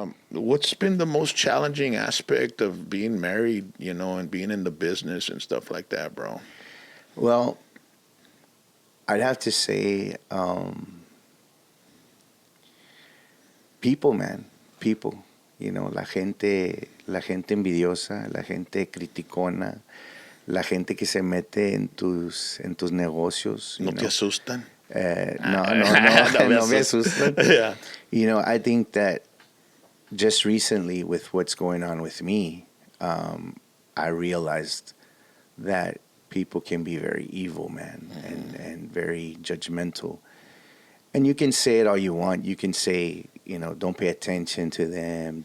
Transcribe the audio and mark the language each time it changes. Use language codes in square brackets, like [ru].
[en] What's been the most challenging aspect of being married, and being in the business and stuff like that, bro? Well, I'd have to say, people, man, people. [es] La gente envidiosa, la gente criticona, la gente que se mete en tus negocios, ¿No te asustan? No, no, no, No me no me asustan. asustan. [en] Yeah. I think that just recently with what's going on with me, I realized that people can be very evil, man, and very judgmental. And you can say it all you want. You can say, don't pay attention to them.